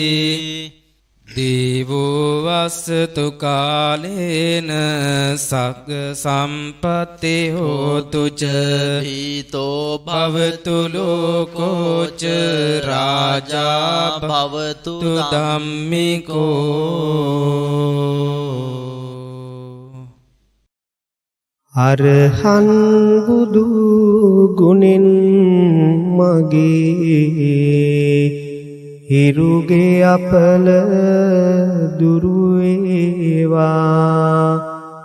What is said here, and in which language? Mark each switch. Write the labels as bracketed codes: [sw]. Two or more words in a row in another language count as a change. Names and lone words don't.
[pi] දේවෝ වස්සතු කාලේන සග්ග සම්පත්ති හෝතු ච හීතෝ භවතු ලෝකෝ ච රාජා භවතු ධම්මිකෝ [si] අරහන් බුදු ගුණෙන් මගේ හිරුගේ අපල දුරු වේවා